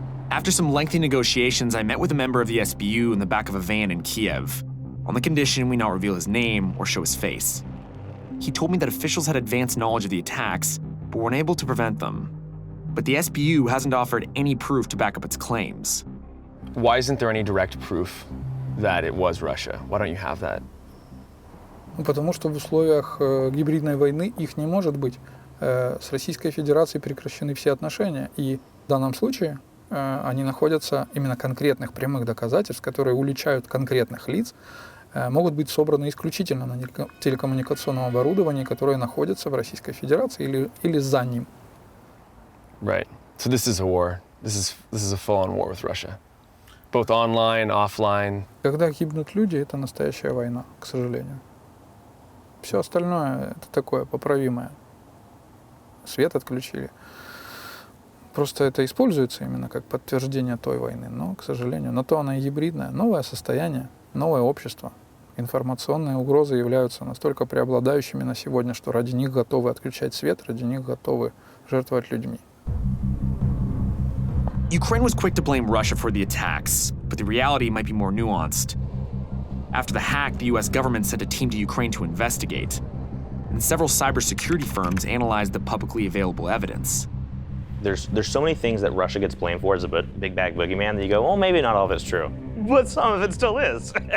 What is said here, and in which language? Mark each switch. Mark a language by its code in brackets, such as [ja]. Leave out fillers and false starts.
[en] After some lengthy negotiations, I met with a member of the SBU in the back of a van in Kiev, on the condition we not reveal his name or show his face. He told me that officials had advanced knowledge of the attacks, but were unable to prevent them. But the SBU hasn't offered any proof to back up its claims. Why isn't there any direct proof that it was Russia? Why don't you have that? [ru] Потому что в условиях гибридной войны их не может быть. С Российской Федерацией прекращены все отношения, и в данном случае они находятся, именно конкретных прямых доказательств, которые уличают конкретных лиц, могут быть собраны исключительно на телекоммуникационном оборудовании, которое находится в Российской Федерации или за ним. [en] Right. So this is a war. This is a full-on war with Russia. Both online, offline. [ru] Когда гибнут люди, это настоящая война, к сожалению. Все остальное это такое поправимое. Свет отключили. Просто это используется именно как подтверждение той войны. Но, к сожалению, на то она и гибридная. Новое состояние, новое общество. Информационные угрозы являются настолько преобладающими на сегодня, что ради них готовы отключать свет, ради них готовы жертвовать людьми. [en] Ukraine was quick to blame Russia for the attacks, but the reality might be more nuanced. After the hack, the US government sent a team to Ukraine to investigate, and several cybersecurity firms analyzed the publicly available evidence. There's so many things that Russia gets blamed for as a big bag boogeyman that you go, well, maybe not all of it's true, but some of it still is.